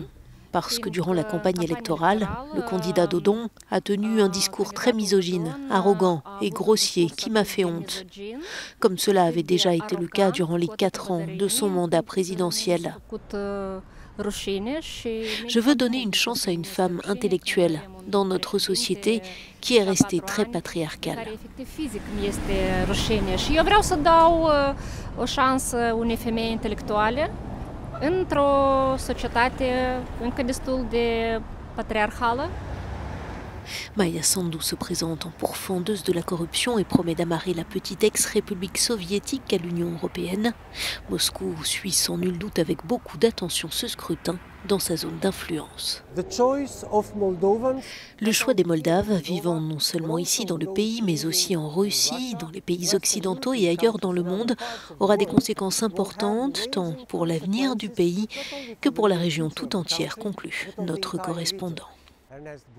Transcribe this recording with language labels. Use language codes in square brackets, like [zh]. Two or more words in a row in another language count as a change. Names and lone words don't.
[fr] Parce que durant la campagne électorale, le candidat Dodon a tenu un discours très misogyne, arrogant et grossier qui m'a fait honte. Comme cela avait déjà été le cas durant les 4 ans de son mandat présidentiel. Je veux donner une chance à une femme intellectuelle dans notre société qui est restée très patriarcale. [ro] Într-o societate încă destul de patriarhală. [fr] Maia Sandu se présente en pourfendeuse de la corruption et promet d'amarrer la petite ex-république soviétique à l'Union européenne. Moscou suit sans nul doute avec beaucoup d'attention ce scrutin dans sa zone d'influence. Le choix des Moldaves, vivant non seulement ici dans le pays, mais aussi en Russie, dans les pays occidentaux et ailleurs dans le monde, aura des conséquences importantes, tant pour l'avenir du pays que pour la région tout entière, conclut notre correspondant.